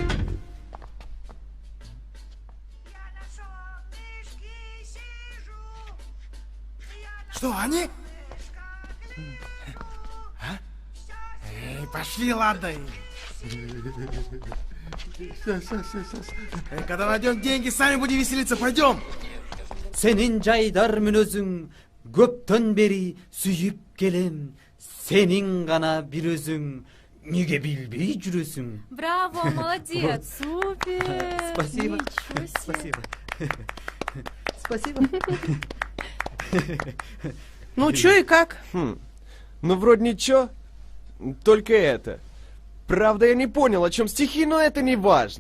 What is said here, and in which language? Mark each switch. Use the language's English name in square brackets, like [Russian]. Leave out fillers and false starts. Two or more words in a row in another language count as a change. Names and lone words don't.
[Russian] Что, они? А? Эй, пошли, ладно. Когда найдем деньги, сами будем веселиться, пойдем. [Kyrgyz] Сенин жайдар мүнөзүң, көптөн бери сүйүп келем. Сенин гана бир өзүң, неге билбей жүрөсүң? [Russian] Браво, молодец. Супер. Спасибо. Ничего себе. Спасибо. Ну, чё и как? Ну, вроде ничего, только это. Правда, я не понял, о чем стихи, но это не важно.